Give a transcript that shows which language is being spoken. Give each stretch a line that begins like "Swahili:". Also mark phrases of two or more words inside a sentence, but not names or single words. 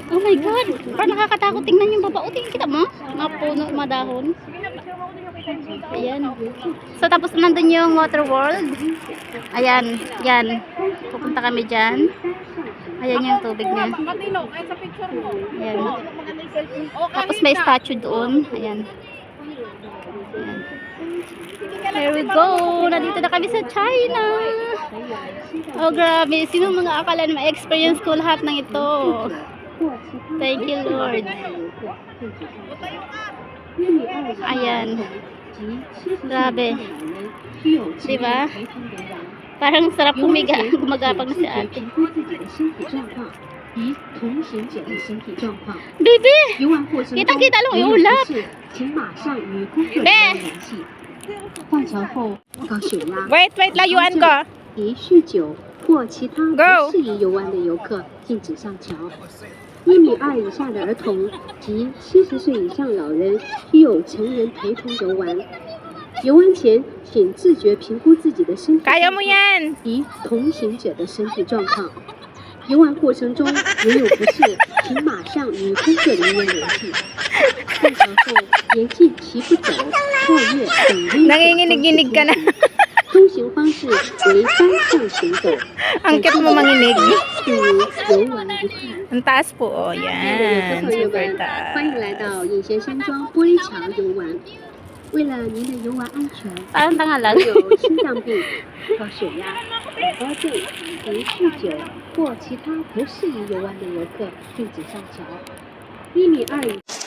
English: Oh my God.
Filipino: Parang nakakatakot. Tingnan yung baba. O, tingnan kita mo. Mga puno, mga dahon. Ayan. So, tapos nandun yung Water World. Ayan. Yan. Pupunta kami dyan. Ayan yung tubig niya. Matino, kaya sa picture mo. Ayan. Maganda yung cellphone. Oh, Tapos may statue doon. Ayan.
English: Here we go.
Filipino: Nandito na kami sa China. Oh, grabe. Sino mga akala na ma-experience ko lahat ng ito?
English: Thank you,
Filipino: Lord. Ayan. Grabe. Diba? Parang sarap gumagapag na si ate. Baby! Kitang-kita lang yung ulap. Be! Wait, layuan ko.
Chinese: 宜酗酒或其他不适宜游玩的游客禁止上桥。1.2米以下的儿童及70岁以上老人需有成人陪同游玩。游玩前，请自觉评估自己的身体
Filipino: Kaya mo yan.
Chinese: 及同行者的身体状况。游玩过程中如有不适，请马上与工作人员联系。上桥后严禁骑不走、跳跃等危险
Filipino: Nanginginig-ginig ka na.
Chinese: 通行方式为单向行走。
Filipino: Ang cute mo manginig.
Chinese: 祝游玩愉快。
Filipino: Ang taas po. Oh,
Chinese: 亲爱的游客
Filipino: yan.
Chinese: 朋友
Filipino: Super
Chinese: 们，
Filipino: taas.
Chinese: 欢迎来到隐贤山庄玻璃桥游玩。为了您的游玩安全，
Filipino: Parang tanga lang.
Chinese: 有心脏病、高血压、高症及酗酒或其他不适宜游玩的游客禁止上桥。1.2米以